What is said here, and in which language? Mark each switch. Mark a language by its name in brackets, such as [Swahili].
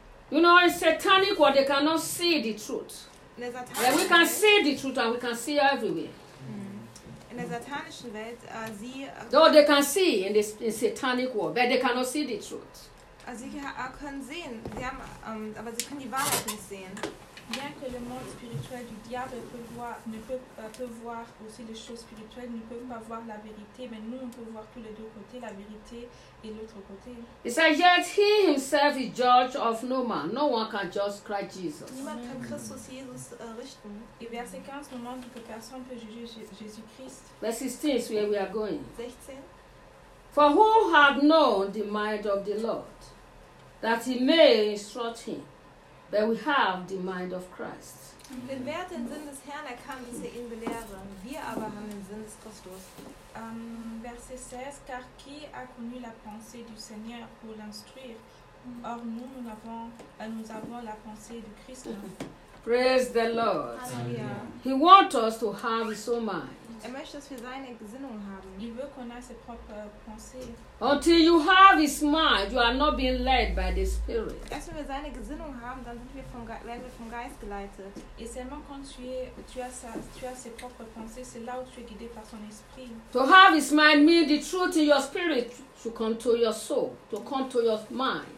[English] You know, it's satanic what they cannot see the truth. Yeah, we can see the truth and we can see everywhere. In the satanic world, though they can see in this in satanic world, but they cannot see the truth. [German] Sie können sehen, sie haben, aber sie können die Wahrheit nicht sehen. [French] Bien que le monde spirituel du diable peut voir aussi les choses spirituelles, ne peut pas voir la vérité, mais nous on peut voir tous les deux côtés, la vérité et l'autre côté. [English] It says, yet he himself is judge of no man. No one can judge Christ Jesus. [German] Niemand kann Christus Jesus richten. [French] Et verset 15 nous montre que personne ne peut juger Jésus-Christ. [English] Verse 16 is where we are going. 16. For who had known the mind of the Lord, that he may instruct him? But we have the mind of Christ. [German] Denn wer hat den Sinn des Herrn erkannt, dass er ihn belehre? Wir aber haben den Sinn des Christus. [French] Verset 16. Car qui a connu la pensée du Seigneur pour l'instruire? Or nous, nous avons la pensée du Christ. [English] Praise the Lord. Hallelujah. He wants us to have his own mind. [German] Er möchte, dass wir seine Gesinnung haben. [French] Il veut qu'on a ses propres pensées. [English] Until you have his mind, you are not being led by the Spirit. [German] Erst wenn wir seine Gesinnung haben, dann werden wir vom Geist geleitet. [French] Et seulement quand tu as ses propres pensées, c'est là où tu es guidé par son esprit. [English] To have his mind means the truth in your spirit to come to your soul, to come to your mind.